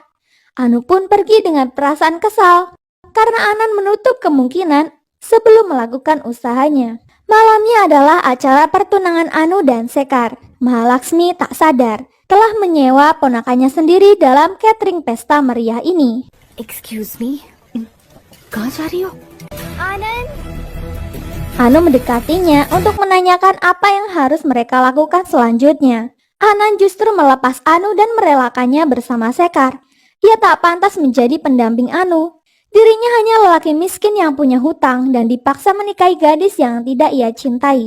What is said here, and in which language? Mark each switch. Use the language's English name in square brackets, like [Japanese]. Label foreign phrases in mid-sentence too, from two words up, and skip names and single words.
[Indonesian] Anu pun pergi dengan perasaan kesal, karena Anand menutup kemungkinan sebelum melakukan usahanya. Malamnya adalah acara pertunangan Anu dan Sekar. Mahalaksmi tak sadar telah menyewa ponakannya sendiri dalam catering pesta meriah ini. [English] Excuse me, [Hindi] कहाँ जा रही हो? Anand. [Indonesian] Anu mendekatinya untuk menanyakan apa yang harus mereka lakukan selanjutnya. Anand justru melepas Anu dan merelakannya bersama Sekar. Ia tak pantas menjadi pendamping Anu. Dirinya hanya lelaki miskin yang punya hutang dan dipaksa menikahi gadis yang tidak ia cintai.